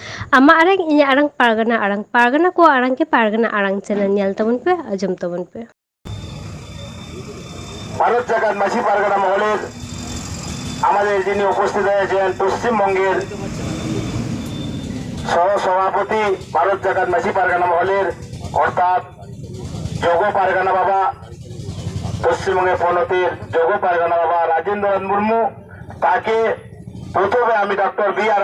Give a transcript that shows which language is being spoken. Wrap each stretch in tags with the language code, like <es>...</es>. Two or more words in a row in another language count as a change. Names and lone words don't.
<sat>ᱟᱢᱟᱜ ᱟᱲᱟᱝ ᱤᱧᱟᱹᱜ ᱟᱲᱟᱝ ᱯᱟᱨᱜᱟᱱᱟ ᱠᱚᱣᱟᱜ ᱟᱲᱟᱝ কে পারগানা আড়াং চ্যানেল ᱧᱮᱞ ᱛᱟᱵᱚᱱ ᱯᱮ আজম তাবন পে</sat> <bn>ভারত জাগাত মাঝি পারগানা মহলের আমাদের যিনি উপস্থিত হয়েছেন পশ্চিমবঙ্গের সহ সভাপতি ভারত জাগাত মাঝি পারগানা মহলের অর্থাৎ যোগ পারগানা বাবা পশ্চিমবঙ্গের পনতের যোগ পারগানা বাবা রাজেন্দ্রনাথ মুর্মু তাকে প্রথমে আমি ডক্টর বি.আর.</bn>